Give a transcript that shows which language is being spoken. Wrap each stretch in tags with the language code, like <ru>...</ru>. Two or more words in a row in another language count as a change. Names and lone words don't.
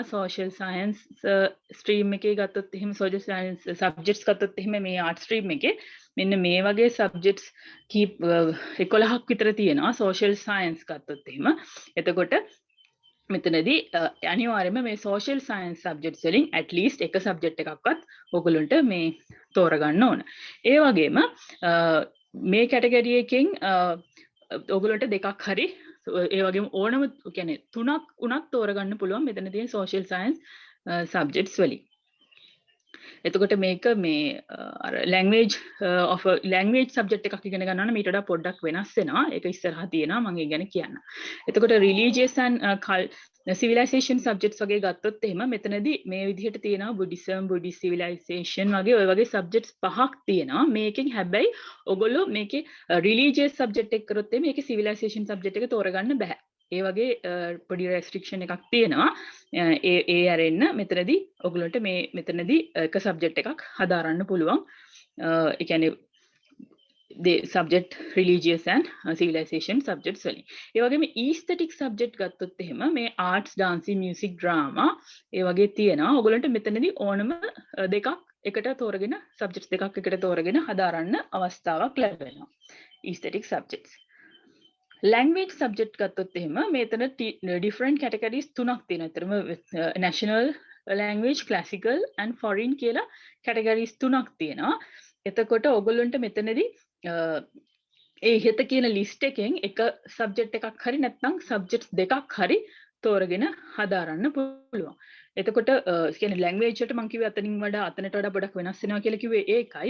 <en>social science stream</en> <si>එකේ ගත්තොත් එහෙම</si> <en>social science subjects</en> <si>ගත්තොත් එහෙම මේ</si> <en>art stream</en> <si>එකේ මෙන්න මේ වගේ සබ්ජෙක්ට්ස් 11ක් විතර තියෙනවා.</si> <en>social science</en> <si>ගත්තොත් එහෙම. එතකොට මෙතනදී අනිවාර්යයෙන්ම මේ</si> <en>social science subjects</en> <si>වලින්</si> <en>at least</en> <si>එක සබ්ජෙක්ට් එකක්වත් ඔයගොල්ලන්ට මේ තෝරගන්න ඕන. ඒ වගේම මේ කැටගරි එකෙන් ඔයගොල්ලන්ට දෙකක් හරි ඒ වගේම ඕනම කියන්නේ තුනක් උනත් තෝරගන්න පුළුවන් මෙතන තියෙන</si> <en>social science subjects</en> <si>වලින්. එතකොට මේක මේ අර</si> <en>language subject</en> <si>එකක් ඉගෙන ගන්නවා නම් ඊට වඩා පොඩ්ඩක් වෙනස් වෙනවා. ඒක ඉස්සරහා තියෙනවා මම ඒ ගැන කියන්න. එතකොට</si> <en>religious and civilization subjects</en> <si>වගේ ගත්තොත් එහෙම මෙතනදී මේ විදිහට තියෙනවා</si> <en>Buddhist civilization</en> <si>වගේ ඔය වගේ subjects පහක් තියෙනවා. මේකෙන් හැබැයි ඔයගොල්ලෝ මේකේ</si> <en>religious subject</en> <si>එක කරොත් එimhe මේකේ</si> <en>civilization subject</en> <si>එක තෝරගන්න බෑ. ඒ වගේ පොඩි restriction එකක් තියෙනවා. ඒ අරෙන්න මෙතනදී ඔයගොල්ලන්ට මේ මෙතනදී එක subject එකක් හදාරන්න පුළුවන්. ඒ කියන්නේ</si> <en>the subject religious and civilization subjects</en> <si>වලින්. ඒ වගේම</si> <en>aesthetic subject</en> <si>ගත්තොත් එහෙම මේ</si> <en>arts, dancing, music, drama</en> <si>ඒ වගේ තියෙනවා. ඔයගොල්ලන්ට මෙතනදී ඕනම දෙකක් එකට තෝරගෙන subjects දෙකක් එකට තෝරගෙන හදාරන්න අවස්ථාවක් ලැබෙනවා.</si> <en>aesthetic subjects. language subject</en> <si>ගත්තොත් එහෙම මෙතන</si> <en>different categories</en> <si>තුනක් තියෙනවා. ඒතරම</si> <en>national language, classical and foreign</en> <si>කියලා categories තුනක් තියෙනවා. එතකොට ඔයගොල්ලන්ට මෙතනදී ඒ ඉහත කියන ලිස්ට් එකෙන් එක සබ්ජෙක්ට් එකක් හරි නැත්නම් සබ්ජෙක්ට්ස් දෙකක් හරි තෝරගෙන හදාරන්න පුළුවන්. එතකොට කියන්නේ ලැන්ග්වේජ් එකට මම කිව්වේ අතනින් වඩා අතනට වඩා පොඩක් වෙනස් වෙනවා කියලා කිව්වේ ඒකයි.</si>